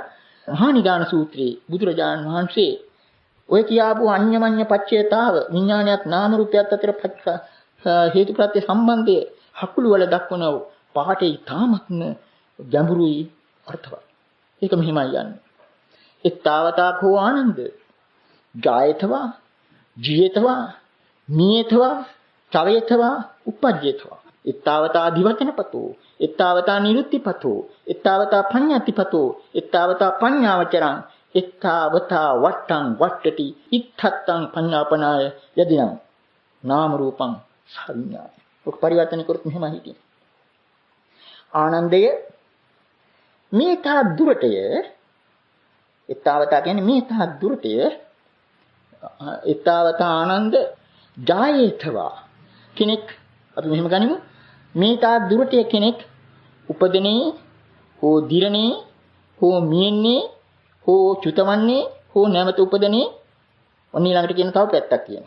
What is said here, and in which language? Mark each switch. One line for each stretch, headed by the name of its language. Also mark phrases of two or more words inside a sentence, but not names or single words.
Sinhala: මහා නිදාන සූත්‍රයේ බුදුරජාණන් වහන්සේ ඔය කියාපු
Pali: අන්‍යමඤ්ඤ පච්චේතාව
Sinhala: විඥානයත් නාම රූපයත් අතර හේතුප්‍රත්‍ය සම්බන්ධය හකුළු වල දක්වන පාඨේ තාමත්ම ගැඹුරුයි අර්ථවත්. ඒක මෙහිමයි යන්නේ.
Pali: එත්තාවතා කෝ ආනන්ද ජායතවා ජීයතවා නියතවා චවයතවා උපජ්ජේතවා එත්තාවතා දිවචනපතෝ එත්තාවතා නිරුත්තිපතෝ එත්තාවතා පඤ්ඤාතිපතෝ එත්තාවතා පඤ්ඤාවචරං එත්තාවතා වට්ටං වට්ටටි ඉත්තත්තං පඤ්ඤාපනාය යදිනම් නාම රූපං සංඥා.
Sinhala: ඔක පරිවර්තන කරොත් මෙහෙම හිටියේ. ආනන්දය මේ තා දුරටය එත්තාවතා කියන්නේ මේ තා දුරටය
Pali: එත්තාවතා ආනන්ද ජායේතවා
Sinhala: කෙනෙක් අපි මෙහෙම ගනිමු මේ තා දුරටය කෙනෙක් උපදිනේ හෝ දිරනේ හෝ මියෙන්නේ හෝ චුතවන්නේ හෝ නැවත උපදිනේ ඔන්න ඊළඟට කියන තව පැත්තක් කියනවා.